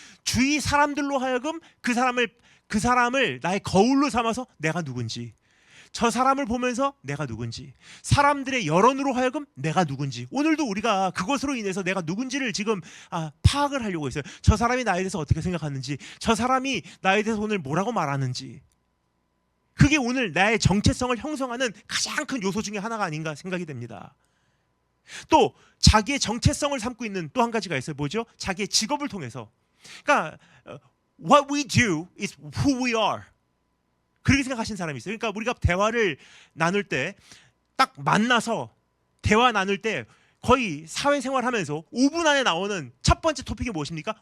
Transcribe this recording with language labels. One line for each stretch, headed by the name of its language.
Korean: 주위 사람들로 하여금 그 사람을 나의 거울로 삼아서 내가 누군지, 저 사람을 보면서 내가 누군지, 사람들의 여론으로 하여금 내가 누군지, 오늘도 우리가 그것으로 인해서 내가 누군지를 지금 파악을 하려고 했어요. 저 사람이 나에 대해서 어떻게 생각하는지, 저 사람이 나에 대해서 오늘 뭐라고 말하는지, 그게 오늘 나의 정체성을 형성하는 가장 큰 요소 중에 하나가 아닌가 생각이 됩니다. 또 자기의 정체성을 삼고 있는 또 한 가지가 있어요. 뭐죠? 자기의 직업을 통해서. 그러니까
English: what we do is who we are.
Korean: 그렇게 생각하시는 사람이 있어요. 그러니까 우리가 대화를 나눌 때, 딱 만나서 대화 나눌 때 거의 사회생활 하면서 5분 안에 나오는 첫 번째 토픽이 무엇입니까?